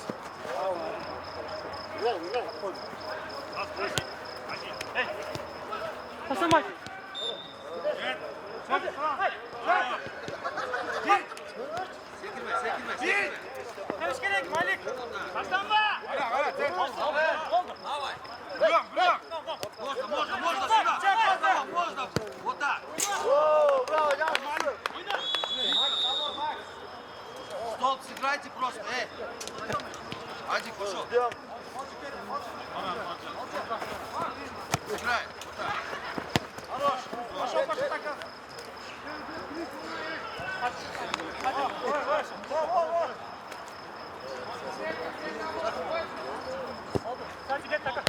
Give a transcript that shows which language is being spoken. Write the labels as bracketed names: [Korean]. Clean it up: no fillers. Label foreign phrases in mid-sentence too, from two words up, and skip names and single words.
[Turkish] Güzel. Hasan Bey. Sekirme. Hoş geldin Malik. Hasan Bey. [Russian] Браво. Можно сюда. Можно. Вот так. [Turkish] Oo, bravo hocam. [Russian] Столб сыграйте просто, Адик, пошел. [Turkish] Diyorum. [Russian] Играй. Вот так. Пошел так. [Turkish] Hadi gel takım.